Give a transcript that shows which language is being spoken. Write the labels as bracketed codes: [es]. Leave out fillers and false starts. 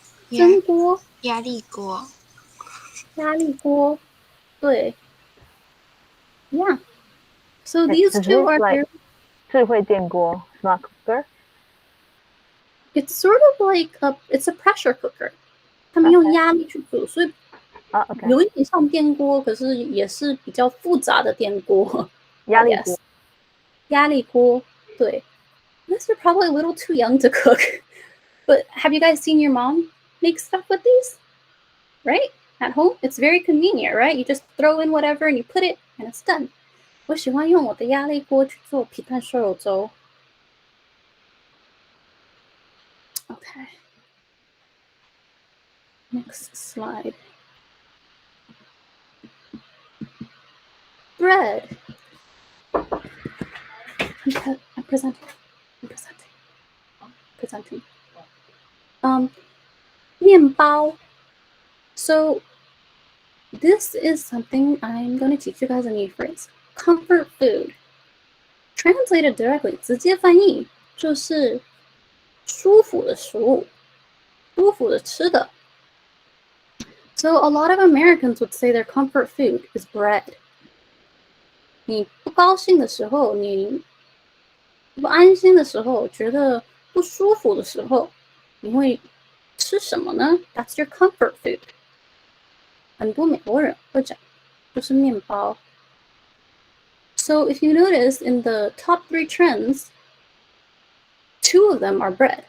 [zh] 蒸锅、压力锅。压力锅，对。 [en] Yeah. So these two are like [zh] 智慧电锅 [en] smart cooker? It's sort of like it's a pressure cooker. [zh] 他们用压力去煮，所以有一点像电锅，可是也是比较复杂的电锅。压力锅。压力锅，对。 [en] These are probably a little too young to cook. But have you guys seen your mom make stuff with these? Right? At home? It's very convenient, right? You just throw in whatever and you put it and it's done. [zh] 我喜欢用我的压力锅去做皮蛋瘦肉粥。 [en] Okay. Next slide. Bread. I'm presenting. Presenting. [zh] 面包. [en] So this is something I'm going to teach you guys a new phrase. Comfort food. Translated directly, [zh] 直接翻译就是舒服的食物，舒服的吃的。 [en] So a lot of Americans would say their comfort food is bread. [zh] 你不高兴的时候，你不安心的时候，觉得不舒服的时候，你会吃什么呢？ [en] That's your comfort food. [zh] 很多美国人会讲，就是面包。 [en] So if you notice in the top 3 trends, 2 of them are bread.